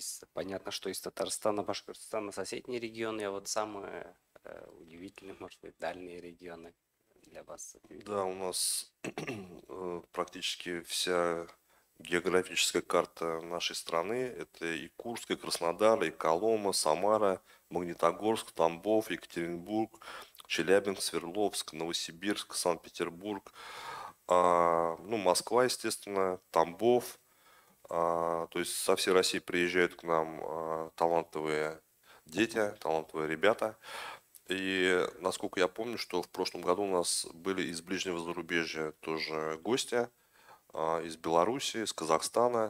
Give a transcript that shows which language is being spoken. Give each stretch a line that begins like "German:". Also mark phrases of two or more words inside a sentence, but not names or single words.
Russian: Понятно, что из Татарстана, Башкортостана, соседние регионы, а вот самые удивительные, может быть, дальние регионы для вас? Да, у нас практически вся географическая карта нашей страны. Это и Курск, и Краснодар, и Колома, Самара, Магнитогорск, Тамбов, Екатеринбург, Челябинск, Свердловск, Новосибирск, Санкт-Петербург. Москва, естественно, Тамбов, то есть со всей России приезжают к нам талантливые дети, талантливые ребята. И насколько я помню, что в прошлом году у нас были из ближнего зарубежья тоже гости, из Беларуси, из Казахстана.